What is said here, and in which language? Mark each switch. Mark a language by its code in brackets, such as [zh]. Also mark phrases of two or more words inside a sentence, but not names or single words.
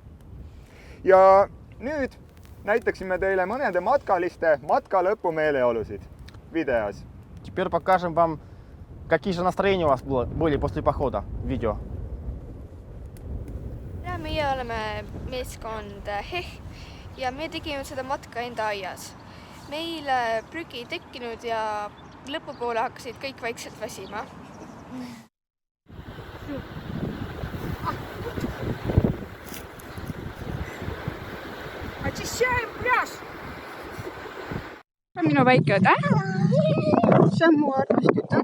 [et] Ja nüüd näitaksime teile mõnede matkaliste matkalõpu meeleolusid videos. [ru] Теперь покажем вам, какие же настроения у вас были после похода. Видео. [et] Ja meie oleme meeskond HEH ja me tegime seda matka enda aias. Meil prügi ei tekkinud ja lõpupoole hakkasid kõik vaikselt väsima. [ru] Очищаем пляж! [et] See on minu väike õde. See on mu armas tütar.